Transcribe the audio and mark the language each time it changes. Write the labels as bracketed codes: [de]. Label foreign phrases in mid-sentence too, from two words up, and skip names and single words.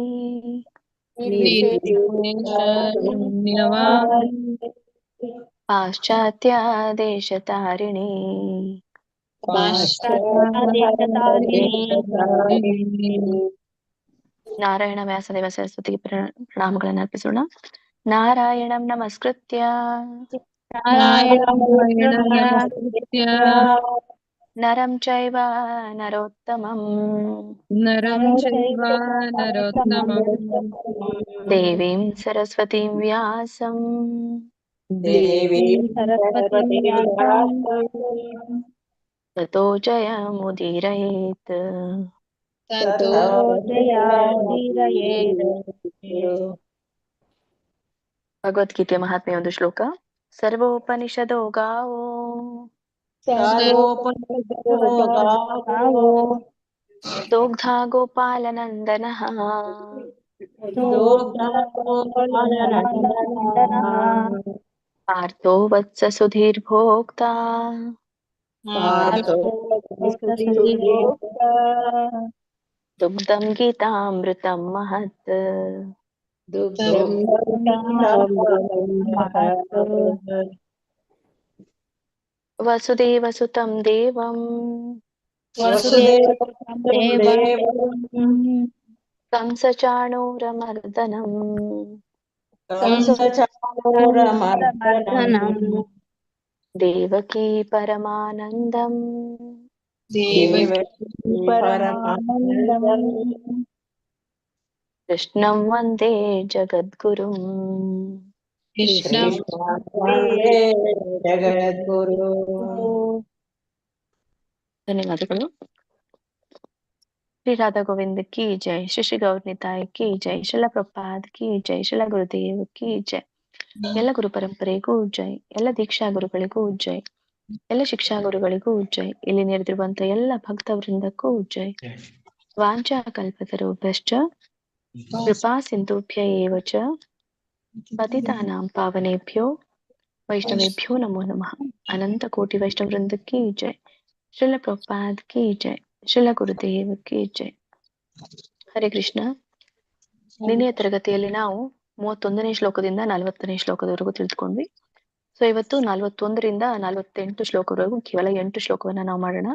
[sa] ನಿರ್ವಿಶೇಷ ಶೂನ್ಯವಾದಿ ಪಾಶ್ಚಾತ್ಯ ದೇಶತಾರಿಣಿ ಪಾಶ್ಚಾತ್ಯದೇಶಧಾರಿಣಿ. [kn] ನಾರಾಯಣ ವ್ಯಾಸದೇವ ಸರಸ್ವತಿಗೆ ಪ್ರಣಾಮಗಳನ್ನು ಅರ್ಪಿಸೋಣ. [sa] ನಾರಾಯಣಂ ನಮಸ್ಕೃತ್ಯ ನಾರಾಯಣ ನಮಸ್ಕೃತ್ಯ ನರಂ ಚೈವ ನರೋತ್ತಮಂ ನರಂ ಚೈವ ನರೋತ್ತಮಂ ದೇವೀಂ ಸರಸ್ವತೀಂ ವ್ಯಾಸಂ ದೇವೀಂ ಸರಸ್ವತೀಂ ತತೋ ಜಯಮುದೀರಯೇತ್. ತತೋ ಜಯಮುದೀರಯೇತ್. [kn] ಭಗವದ್ಗೀತೆಯ ಮಹಾತ್ಮೆಯ ಒಂದು ಶ್ಲೋಕ. [sa] ಸರ್ವೋಪನಿಷದೋ ಗಾವೋ ದೋಗ್ಧಾ ಗೋಪಾಲನಂದನಃ ಪಾರ್ಥೋ ವತ್ಸ ಸುಧೀರ್ಭೋಕ್ತಾ ದುಗ್ಧಂ ಗೀತಾಮೃತಂ ಮಹತ್. ವಸುದೇವಸುತಂ ದೇವಂ ಕಂಸಚಾಣೂರಮರ್ದನಂ ದೇವಕೀ ಪರಮಾನಂದಂ ಕೃಷ್ಣಂ ವಂದೇ ಜಗದ್ಗುರುಂ. [kn] ಧನ್ಯವಾದಗಳು. [hi] श्री राधा गोविंद की जय. श्री श्री गौरनिताई की जय। श्रील प्रभुपाद की जय. श्रील गुरुदेव की जय. [kn] ಎಲ್ಲ ಗುರು ಪರಂಪರೆಗೂ ಜೈ. ಎಲ್ಲ ದೀಕ್ಷಾ ಗುರುಗಳಿಗೂ ಜೈ. ಎಲ್ಲ ಶಿಕ್ಷಾ ಗುರುಗಳಿಗೂ ಜೈ. ಇಲ್ಲಿ ನೆರೆದಿರುವಂತ ಎಲ್ಲ ಭಕ್ತ ವೃಂದಕ್ಕೂ ಜೈ. [sa] ವಾಂಚಾ ಕಲ್ಪತರುಭ್ಯಶ್ಚ ಕೃಪಾ ಸಿಂಧುಭ್ಯ ಏವ ಚ ಪತಿತಾನಾಂ ಪಾವನೇಭ್ಯೋ ವೈಷ್ಣವೇಭ್ಯೋ ನಮೋ ನಮಃ. [hi] अनंत कोटि वैष्णव वृंद की जय। श्रील प्रभुपाद की जय. श्रील गुरुदेव की जय। हरे कृष्ण. [kn] ನಿನ್ನೆಯ ತರಗತಿಯಲ್ಲಿ ನಾವು 31ನೇ ಶ್ಲೋಕದಿಂದ 40ನೇ ಶ್ಲೋಕದವರೆಗೂ ತಿಳಿದುಕೊಂಡ್ವಿ. ಸೊ ಇವತ್ತು 41ರಿಂದ 48 ಶ್ಲೋಕವರೆಗೂ ಕೇವಲ 8 ಶ್ಲೋಕವನ್ನ ನಾವು ಮಾಡೋಣ.